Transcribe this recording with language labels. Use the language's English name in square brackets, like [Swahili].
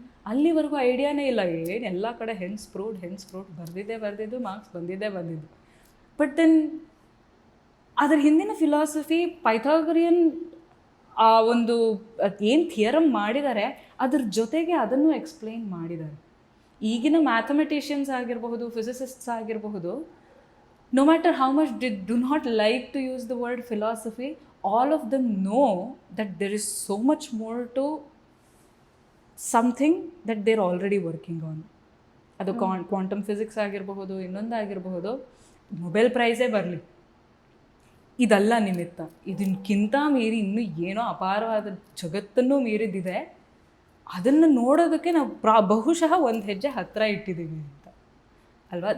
[Kannada] ಅಲ್ಲಿವರೆಗೂ ಐಡಿಯಾನೇ ಇಲ್ಲ, ಏನು ಎಲ್ಲ ಕಡೆ ಹೆನ್ಸ್ ಪ್ರೂವ್ಡ್ ಬರೆದಿದ್ದು ಮಾರ್ಕ್ಸ್ ಬಂದಿದ್ದು. ಬಟ್ ದೆನ್ ಅದರ ಹಿಂದಿನ ಫಿಲಾಸಫಿ ಪೈಥಾಗರಿಯನ್ ಆ ಒಂದು ಏನು ಥಿಯರಮ್ ಮಾಡಿದ್ದಾರೆ ಅದ್ರ ಜೊತೆಗೆ ಅದನ್ನು ಎಕ್ಸ್ಪ್ಲೈನ್ ಮಾಡಿದ್ದಾರೆ. ಈಗಿನ ಮ್ಯಾಥಮೆಟಿಷಿಯನ್ಸ್ ಆಗಿರಬಹುದು, ಫಿಸಿಸಿಸ್ಟ್ಸ್ ಆಗಿರಬಹುದು, [English] no matter how much they do not like to use the word philosophy, all of them know that there is so much more to something that they're already working on. [Kannada] ಅದು quantum physics ಆಗಿರಬಹುದು, ಇನ್ನೊಂದಾಗಿರಬಹುದು, Nobel ಪ್ರೈಸೇ ಬರಲಿ, ಇದಲ್ಲ ನಿಮಿತ್ತ. ಇದಕ್ಕಿಂತ ಮೀರಿ ಇನ್ನೂ ಏನೋ ಅಪಾರವಾದ ಜಗತ್ತನ್ನು ಮೀರಿದಿದೆ. ಅದನ್ನು ನೋಡೋದಕ್ಕೆ ನಾವು ಬಹುಶಃ ಒಂದು ಹೆಜ್ಜೆ ಹತ್ತಿರ ಇಟ್ಟಿದ್ದೀವಿ ಅಂತ ಅಲ್ವಾ?